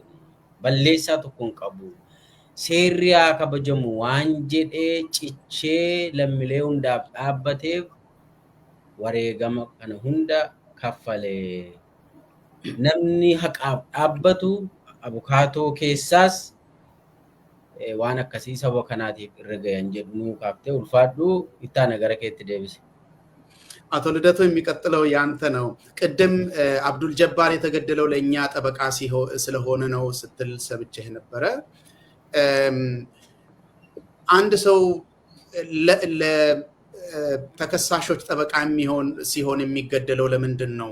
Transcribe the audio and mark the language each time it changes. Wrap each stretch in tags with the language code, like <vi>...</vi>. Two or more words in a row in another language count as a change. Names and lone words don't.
<om>Balleessaa tokko hin qabu. Seerri haa kabajamu waan jedhee cichee lammiilee hundaaf dhaabbateef wareegama kana hunda kaffalee. Namni haqaaf dhaabbatu abukaatoo keessaas waan akkasii saba kanaatiif irra gayan jedhu nuu kaaftee ulfaadhu ittaana gara keetti deebise.</om> <am>አቶ ልደቱ የሚቀጥለው ያንተ ነው። ቅድም አብዱል ጀባር የተገደለው ለኛ ጠበቃ ስለሆነ ነው ስትል ሰብቼህ ነበረ። አንድ ሰው ለተከሳሾች ጠበቃ ሲሆን የሚገደለው ለምንድን ነው?</am>